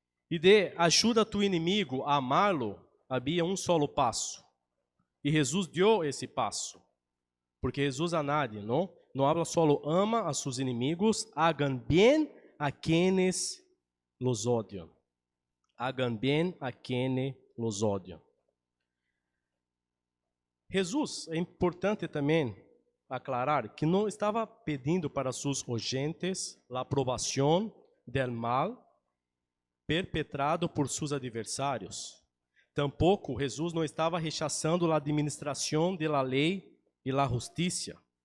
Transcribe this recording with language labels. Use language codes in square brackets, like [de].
[pt] E de ajuda tu inimigo a amá-lo, havia um solo passo. E Jesus deu esse passo. Porque Jesus a nadie, não habla solo ama a seus inimigos, [es] hagan bien a quienes los odian. Hagan bien a quienes los odian. [pt] Jesus, é importante também aclarar que não estava pedindo para seus oyentes a aprovação del mal perpetrado por seus adversários. Tampouco Jesus não estava rechaçando a administração da lei e a justiça.